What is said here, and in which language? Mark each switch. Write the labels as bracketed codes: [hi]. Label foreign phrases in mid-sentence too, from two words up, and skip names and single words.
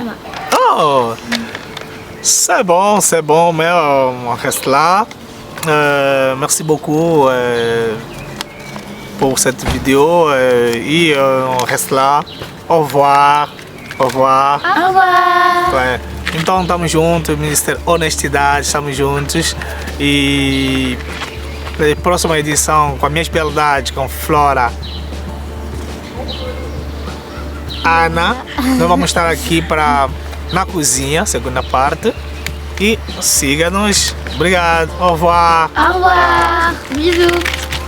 [fr] Oh, c'est bon, mais on reste là. Merci beaucoup pour cette vidéo et on reste lá. Au revoir. Au revoir. Au revoir. Ouais. [pt] Então estamos juntos, Ministério Honestidade, estamos juntos e na próxima edição com as minhas beldades, com Flora, Ana, nós vamos estar aqui na cozinha, segunda parte. E siga-nos. Obrigado. [fr] Au revoir. Au revoir. Bisous.